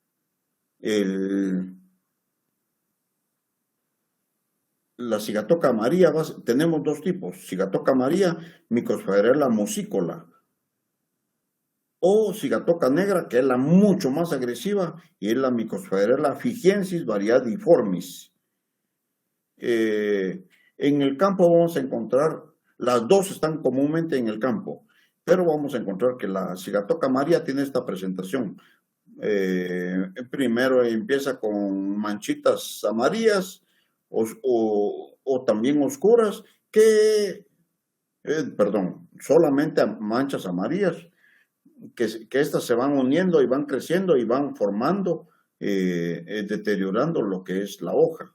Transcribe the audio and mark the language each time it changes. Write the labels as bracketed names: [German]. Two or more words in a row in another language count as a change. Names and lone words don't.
[Spanish] La cigatoca amarilla, tenemos dos tipos, cigatoca amarilla, Mycosphaerella musicola. o cigatoca negra, que es la mucho más agresiva, y es la Mycophysalia fijiensis variadiformis. En el campo vamos a encontrar, las dos están comúnmente en el campo, pero vamos a encontrar que la cigatoca maria tiene esta presentación. Primero empieza con manchitas amarillas o también oscuras, solamente manchas amarillas, que estas se van uniendo y van creciendo y van formando, deteriorando lo que es la hoja.